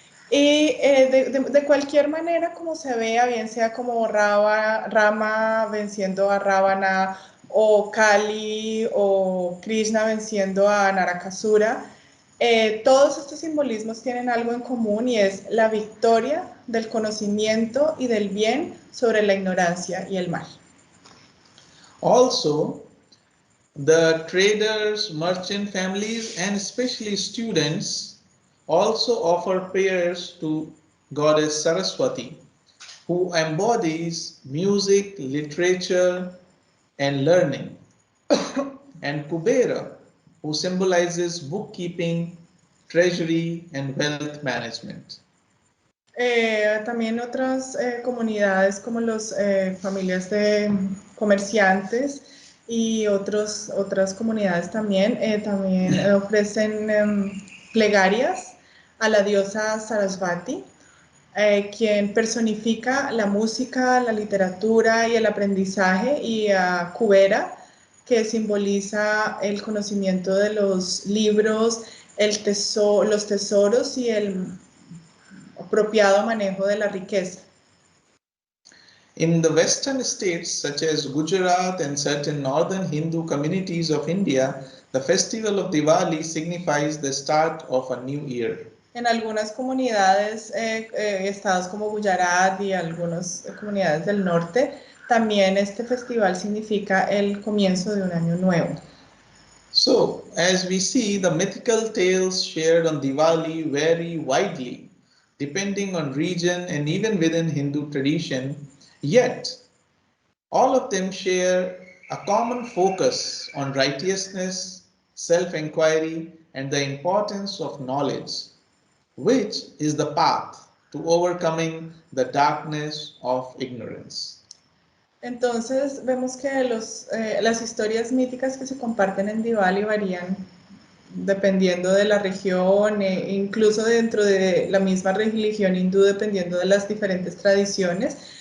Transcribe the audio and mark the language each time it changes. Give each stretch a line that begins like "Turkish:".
Spanish: Y de cualquier manera, como se vea, bien sea como Rama venciendo a Ravana, o Kali, o Krishna venciendo a Narakasura, todos estos simbolismos tienen algo en común y es la victoria del conocimiento y del bien sobre la ignorancia y el mal.
English: Also, the traders, merchant families, and especially students also offer prayers to goddess Saraswati, who embodies music, literature, and learning, and Kubera, who symbolizes bookkeeping, treasury, and wealth management.
Spanish: También otras comunidades como las familias de comerciantes y otras comunidades también ofrecen plegarias a la diosa Sarasvati, quien personifica la música, la literatura y el aprendizaje, y a Kubera, que simboliza el conocimiento de los libros, los tesoros y el apropiado manejo de la riqueza.
English: In the western states such as Gujarat and certain northern Hindu communities of India, the festival of Diwali signifies the start of a new year.
Spanish: En algunas comunidades, estados como Gujarat y algunas comunidades del norte, también este festival significa el comienzo de un año nuevo.
English: So, as we see, the mythical tales shared on Diwali vary widely, depending on region and even within Hindu tradition, yet all of them share a common focus on righteousness, self-inquiry, and the importance of knowledge, which is the path to overcoming the darkness of ignorance.
Spanish: Entonces vemos que las historias míticas que se comparten en Diwali varían dependiendo de la región, incluso dentro de la misma religión hindú, dependiendo de las diferentes tradiciones.